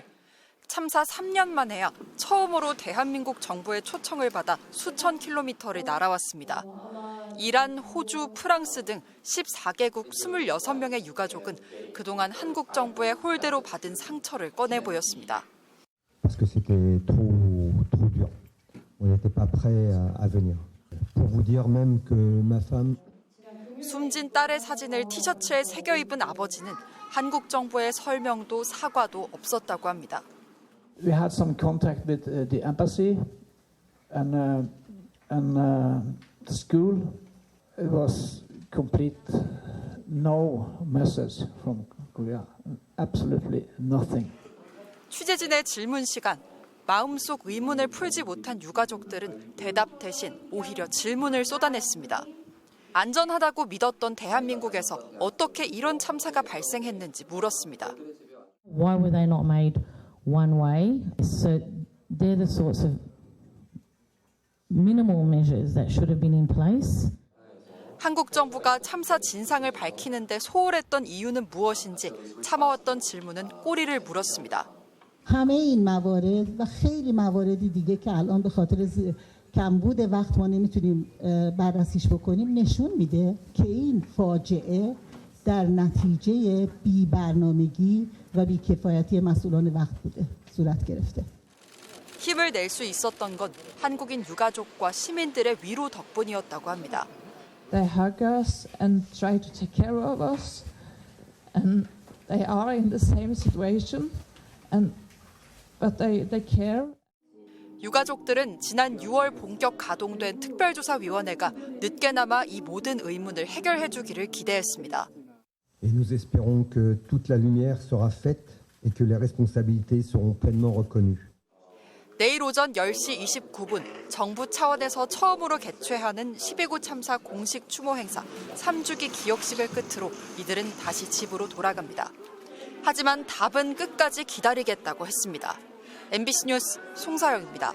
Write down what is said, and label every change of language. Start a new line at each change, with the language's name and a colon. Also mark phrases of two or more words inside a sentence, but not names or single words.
Korean: 참사 3년 만에야 처음으로 대한민국 정부의 초청을 받아 수천 킬로미터를 날아왔습니다. 이란, 호주, 프랑스 등 14개국 26명의 유가족은 그동안 한국 정부의 홀대로 받은 상처를 꺼내 보였습니다.
French: Parce que c'était trop dur. On n'était pas prêt à venir. Pour vous dire même que ma femme
Korean: 숨진 딸의 사진을 티셔츠에 새겨 입은 아버지는 한국 정부의 설명도 사과도 없었다고 합니다.
English: We had some contact with the embassy and the school. It was complete no message from Korea. Absolutely nothing.
Korean: 취재진의 질문 시간. 마음속 의문을 풀지 못한 유가족들은 대답 대신 오히려 질문을 쏟아냈습니다. 안전하다고 믿었던 대한민국에서 어떻게 이런 참사가 발생했는지 물었습니다.
English: Why were they not made one way? So they're the sorts of minimal measures that should have been in place.
Korean: 한국 정부가 참사 진상을 밝히는데 소홀했던 이유는 무엇인지 참아왔던 질문은 꼬리를 물었습니다.
Persian: همه این موارد و خیلی موارد دیگه که الان به خاطر کمبود وقت ما نمیتونیم بررسیش بکنیم نشون میده که این فاجعه در نتیجه بی‌برنامگی و بی‌کفایتی مسئولان وقت بوده صورت گرفته.
Korean: 힘을 낼 수 있었던 건 한국인 유가족과 시민들의 위로 덕분이었다고 합니다.
English: They hug us and try to take care of us, and they are in the same situation, but they care.
Korean: 유가족들은 지난 6월 본격 가동된 특별조사위원회가 늦게나마 이 모든 의문을 해결해 주기를 기대했습니다.
French: Et nous espérons que toute la lumière sera faite et que les responsabilités seront pleinement reconnues.
Korean: 내일 오전 10시 29분 정부 차원에서 처음으로 개최하는 12구 참사 공식 추모 행사 3주기 기억식을 끝으로 이들은 다시 집으로 돌아갑니다. 하지만 답은 끝까지 기다리겠다고 했습니다. MBC 뉴스 송서영입니다.